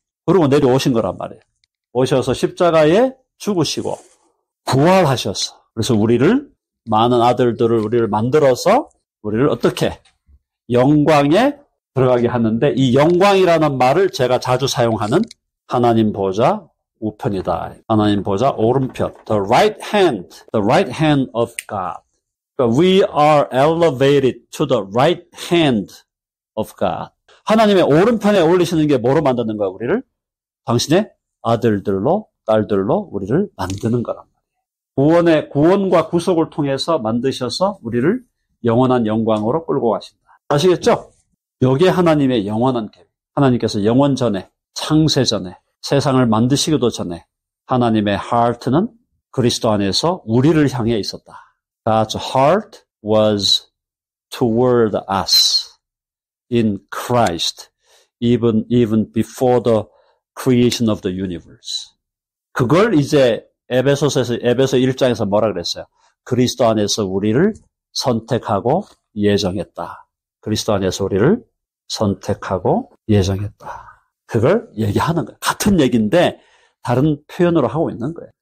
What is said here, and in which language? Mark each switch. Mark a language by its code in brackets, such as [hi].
[ko] 그러고 내려오신 거란 말이에요. 오셔서 십자가에 죽으시고 부활하셨어. 그래서 많은 아들들을 우리를 만들어서 우리를 어떻게 영광에 들어가게 하는데 이 영광이라는 말을 제가 자주 사용하는 하나님 보좌 우편이다. 하나님 보좌 오른편. [en] The right hand of God. [ko] 그러니까 [en] we are elevated to the right hand of God. [ko] 하나님의 오른편에 올리시는 게 뭐로 만드는 거야, 우리를? 당신의 아들들로, 딸들로 우리를 만드는 거란 말이에요. 구원과 구속을 통해서 만드셔서 우리를 영원한 영광으로 끌고 가신다. 아시겠죠? 이게 하나님의 영원한 계획. 하나님께서 영원 전에, 창세 전에, 세상을 만드시기도 전에 하나님의 heart는 그리스도 안에서 우리를 향해 있었다. [en] God's heart was toward us in Christ, even before the creation of the universe. [ko] 그걸 이제 에베소 1장에서 뭐라 그랬어요? 그리스도 안에서 우리를 선택하고 예정했다. 그리스도 안에서 우리를 선택하고 예정했다. 그걸 얘기하는 거예요. 같은 얘기인데 다른 표현으로 하고 있는 거예요.